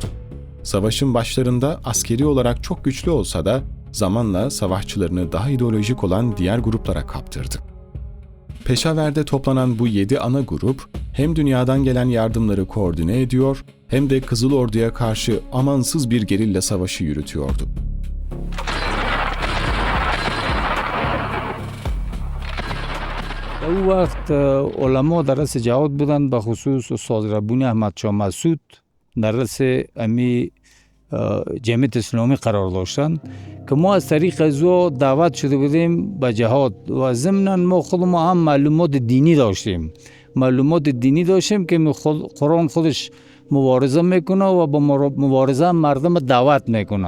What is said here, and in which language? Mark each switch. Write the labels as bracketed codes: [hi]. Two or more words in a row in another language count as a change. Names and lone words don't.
[tr] Savaşın başlarında askeri olarak çok güçlü olsa da zamanla savaşçılarını daha ideolojik olan diğer gruplara kaptırdı. Peşaver'de toplanan bu 7 ana grup hem dünyadan gelen yardımları koordine ediyor hem de Kızıl Ordu'ya karşı amansız bir gerilla savaşı yürütüyordu. [fa] او وقت علما در رأس جهاد بودند به خصوص استاد ربانی احمد شاه مسعود در رأس امی جمعیت اسلامی قرار داشتند که ما از طریق از او دعوت شده بودیم به جهاد و ضمناً ما خودمون هم معلومات دینی داشتیم که قرآن خودش مبارزه میکنه و با مبارزه مردم دعوت میکنه.